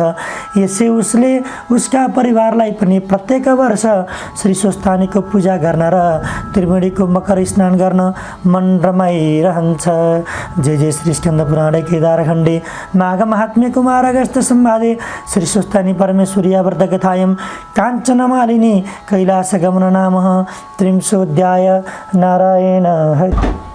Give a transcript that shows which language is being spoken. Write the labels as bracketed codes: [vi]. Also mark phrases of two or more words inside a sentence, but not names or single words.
[ne] यसै उसले उसका परिवारलाई पनि प्रत्येक वर्ष श्री स्वस्थानीको पूजा गर्न र त्रिवेणीको मकर स्नान गर्न मन रमाइरहन्छ। [sa] जय जय श्री स्कंद पुराणे केदारखण्डे माघ महात्म्य कुमार अगस्त्य संवादे श्री स्वस्थानी परमेश्वरिया व्रत कथायं काञ्चन मालिनी कैलास गमन नाम त्रिंशोऽध्याय। नारायण हरि।